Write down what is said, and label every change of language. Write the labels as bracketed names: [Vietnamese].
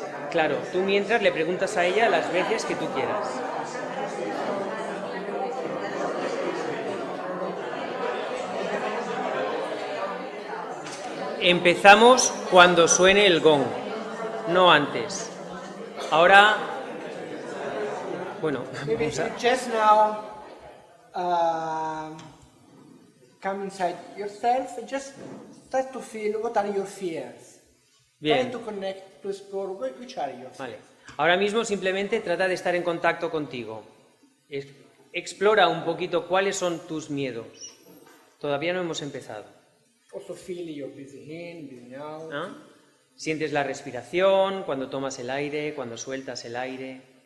[Spanish] Claro, tú mientras le preguntas a ella las veces que tú quieras. Empezamos cuando suene el gong, no antes. Ahora, bueno, [English] Maybe [Spanish] vamos a... [English] you just now come inside yourself and just start to feel what are your fears. [Spanish] Bien. [English] Try to connect, to explore which are your fears. [Spanish] Vale. Ahora mismo simplemente trata de estar en contacto contigo. Explora un poquito cuáles son tus miedos. Todavía no hemos empezado. [English] Also feel your breathing in, breathing out. ¿Ah? [Spanish] Sientes la respiración, cuando tomas el aire, cuando sueltas el aire.